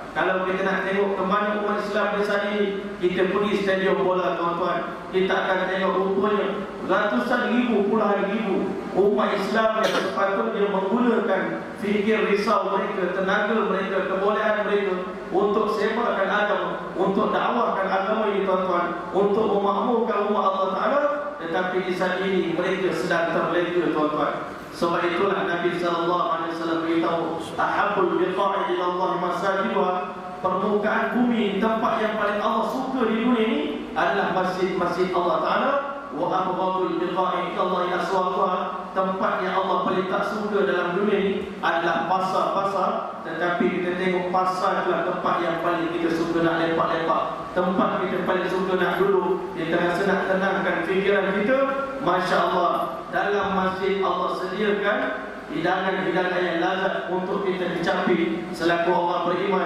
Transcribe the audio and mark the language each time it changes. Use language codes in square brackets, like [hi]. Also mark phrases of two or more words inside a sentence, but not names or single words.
[ms] Kalau kita nak tengok ke mana umat Islam di saat ini, kita pergi stadium bola, tuan-tuan, kita akan tengok rupanya ratusan ribu, puluhan ribu umat Islam yang sepatutnya menggunakan fikir risau mereka, tenaga mereka, kebolehan mereka untuk sebarkan agama, untuk dakwahkan agama ini, tuan-tuan, untuk memakmurkan rumah Allah Ta'ala. Tetapi di saat ini mereka sedang terlena, tuan-tuan. Sebab itulah Nabi SAW beritahu, [ar] أحب البقاع إلى الله مساجدها, [ms] permukaan bumi, tempat yang paling Allah suka di dunia ini adalah masjid-masjid Allah Ta'ala. [ar] وأبغض البقاع إلى الله أسواقها, [ms] tempat yang Allah paling tak suka dalam dunia ini adalah pasar-pasar. Tetapi kita tengok pasar itulah tempat yang paling kita suka nak lepak-lepak, tempat kita paling suka nak duduk, kita rasa nak tenangkan fikiran kita. [ar] ما شاء الله, [ms] dalam masjid Allah sediakan hidangan-hidangan yang lazat untuk kita kecapi selaku orang beriman.